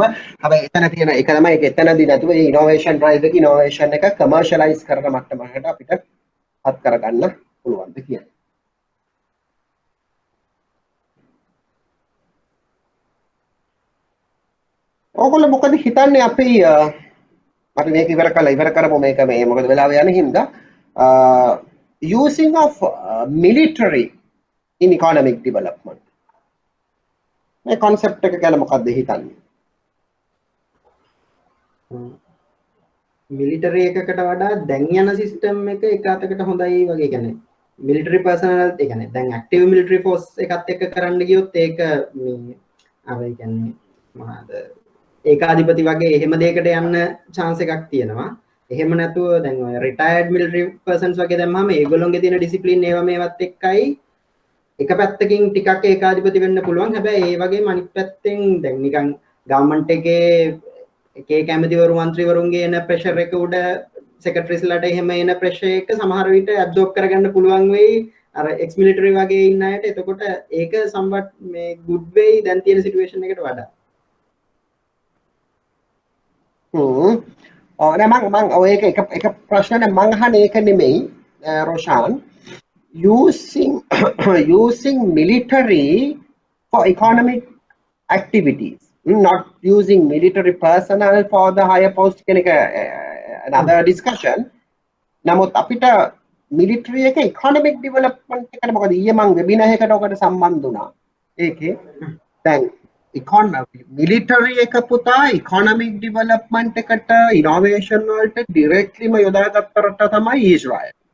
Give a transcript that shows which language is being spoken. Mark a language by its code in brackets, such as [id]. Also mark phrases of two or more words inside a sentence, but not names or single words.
[si] හැබැයි එතන තියෙන එක තමයි ඒක එතනදී නැතුව මේ [en] innovation drive [si] එකේ ඉනෝවේෂන් එක කමර්ෂියලයිස් කරන මට්ටමකට අපිට පත් කරගන්න පුළුවන් ද කියන්නේ. ඕගොල්ලෝ මොකද හිතන්නේ අපි අපි මේක ඉවර කරමු මේක මේ මොකද වෙලාව යන හින්දා [en] using of military in economic development [si] මේ concept එක ගැන මොකක්ද හිතන්නේ? මිලිටරි එකකට වඩා දැන් යන සිස්ටම් එක එක අතකට හොඳයි වගේ කියන්නේ [en] military personnel [si] ඒ කියන්නේ දැන් [en] active military force [si] එකත් එක්ක කරන්න ගියොත් ඒක මේ අර ඒ කියන්නේ මොනවාද ඒකාධිපති වගේ එහෙම දෙයකට යන්න chance එකක් තියෙනවා. එහෙම නැතුව දැන් ඔය [en] retired military persons [si] වගේ දැම්මම ඒගොල්ලෝගේ තියෙන discipline ඒවා මේවත් එක්කයි එක පැත්තකින් ටිකක් ඒකාධිපති වෙන්න පුළුවන්. හැබැයි ඒ වගේම අනිත් පැත්තෙන් දැන් නිකන් ගවර්න්මන්ට් එකේ එකේ කැමතිවරු മന്ത്രിවරුන්ගේ එන ප්‍රෙෂර් එක උඩ සෙක්‍රටරිස්ලාට එහෙම එන ප්‍රෙෂර් එක සමහර විට ඇබ්සෝබ් කරගන්න පුළුවන් වෙයි අර [en] ex military [si] වගේ ඉන්න අයට. එතකොට ඒක somewhat මේ [en] good way [si] දැන් තියෙන සිටුේෂන් එකට වඩා. නෑ මං ඔය එක ප්‍රශ්නේ මං අහන්නේ ඒක නෙමෙයි රොෂාන්. [en] using military for economic activities, not using military personnel for the higher post කෙනෙක් another discussion. [si] නමුත් අපිට military එක [en] economic development [si] එකට මොකද ඊයේ මං webinar එකකට ඔකට සම්බන්ධ වුණා. ඒකේ දැන් military එක පුතා [en] economic development [si] එකට innovation වලට directlyම යොදාගත්ත රට තමයි ඊශ්‍රායල්.